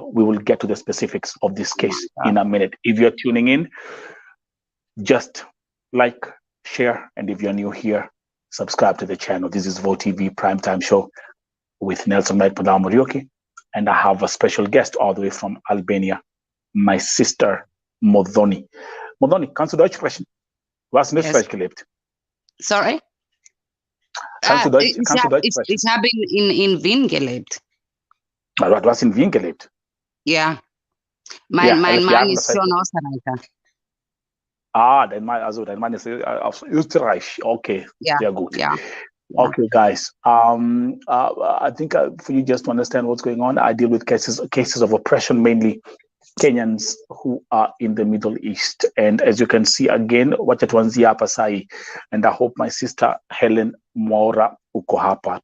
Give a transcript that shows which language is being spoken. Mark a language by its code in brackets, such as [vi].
[en] We will get to the specifics of this case in a minute. If you're tuning in, just like, share, and if you're new here, subscribe to the channel. This is VOTV Primetime Show with Nelson Mike Murioki, and I have a special guest all the way from Albania, my sister Modoni. [de] Modoni, kannst du Deutsch sprechen? Du hast in Österreich gelebt. [en] Sorry? [de] Kannst du Deutsch sprechen? Ich habe in Wien gelebt. Du hast in Wien gelebt? Ja. Mein Mann ist schon Österreicher. Dein Mann ist aus Österreich. Okay, sehr gut. [en] Yeah. Okay, guys. I think for you just to understand what's going on, I deal with cases of oppression, mainly Kenyans who are in the Middle East. And as you can see again, [sw] wacha tuanzie hapa sahi. [en] And I hope my sister Helen Mwaura [sw] uko hapa.